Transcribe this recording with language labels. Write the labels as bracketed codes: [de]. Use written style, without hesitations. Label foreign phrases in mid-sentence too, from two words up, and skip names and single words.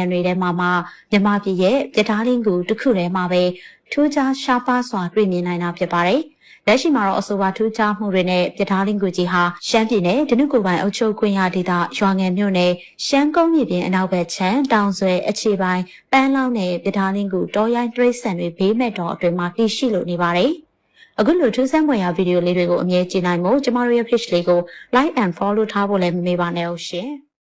[my] တွေထဲမှာမြန်မာပြည်ရဲ့ပြဓာလင်းကူတစ်ခုထဲမှာပဲထူးခြားရှားပါးစွာတွေ့မြင်နိုင်တာဖြစ်ပါတယ်။လက်ရှိမှာတော့အဆိုပါထူးခြားမှုတွေနဲ့ပြဓာလင်းကူကြီးဟာရှမ်းပြည်နယ်ဒနုကိုယ်ပိုင်အုပ်ချုပ်ခွင့်ရဒေသရွာငယ်မြို့နယ်ရှမ်းကုန်းမြေပြင်အနောက်ဘက်ခြမ်းတောင်ဆွဲအခြေပိုင်းပန်းလောင်းနယ်ပြဓာလင်းကူတောရိုင်းတရိတ်ဆန်တွေဘေးမဲ့တော်အတွင်းမှာတည်ရှိလို့နေပါတယ်။အခုလိုထူးဆန်းဖွယ်ရာဗီဒီယိုလေးတွေကိုအမြဲကြည့်နိုင်မို့ကျမတို့ရဲ့ page လေးကို [en] like and follow [my] ထားဖို့လည်းမမေ့ပါနဲ့ဟုတ်ရှင်။